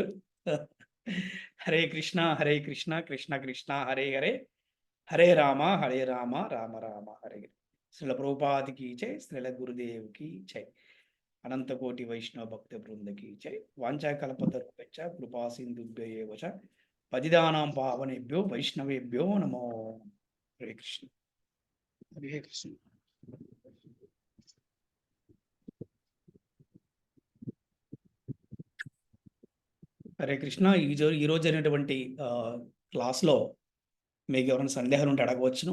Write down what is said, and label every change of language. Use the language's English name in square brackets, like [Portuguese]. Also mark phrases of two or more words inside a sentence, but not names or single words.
[Sanskrit] హరే కృష్ణ కృష్ణ కృష్ణ హరే హరే, హరే రామ రామ రామ హరే హరే. [Telugu] శ్రీల ప్రభుపాదికి జై, శ్రీల గురుదేవుకి జై, అనంత కోటి వైష్ణవ భక్త బృందకి జై. [Sanskrit] వాంఛాకల్పతరుభ్యశ్చ కృపా సింధుభ్యో చ పతితానాం పావనేభ్యో వైష్ణవేభ్యో నమో. హరే కృష్ణ. హరే కృష్ణ. హరే కృష్ణ. [Telugu] ఈరోజు జరిగినటువంటి క్లాస్లో మీకు ఎవరైనా సందేహాలు ఉంటే అడగవచ్చును.